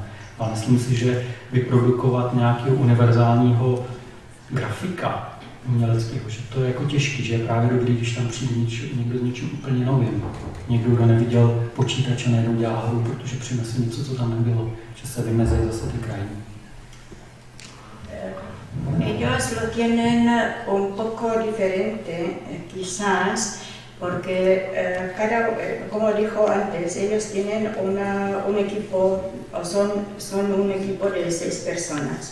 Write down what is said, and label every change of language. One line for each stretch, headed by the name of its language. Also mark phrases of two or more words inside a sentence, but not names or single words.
Czech: Ale myslím si, že vyprodukovat nějakého univerzálního grafika uměleckého, že to je jako těžký, že je právě dobrý, když tam přijde někdo s něčím úplně novým. Někdo, kdo neviděl počítač a najednou dělá hru, protože přinese něco, co tam nebylo, že se vymezejí zase ty krajiny.
Spanish: Ellos lo tienen un poco diferente, quizás, porque como dijo antes, ellos tienen un equipo, o son un equipo de 6 personas.